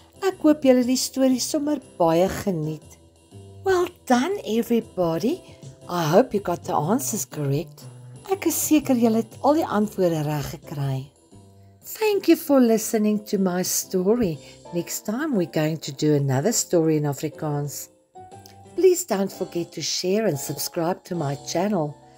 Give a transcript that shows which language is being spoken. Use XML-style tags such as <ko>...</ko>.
<af>Ek hoop julle die storie sommer baie geniet.</af> <en>Well done everybody. I hope you got the answers correct.</en> <af>Ek is seker julle het al die antwoorde reg gekry.</af> <en>Thank you for listening to my story. Next time we're going to do another story in Afrikaans. Please don't forget to share and subscribe to my channel.</en>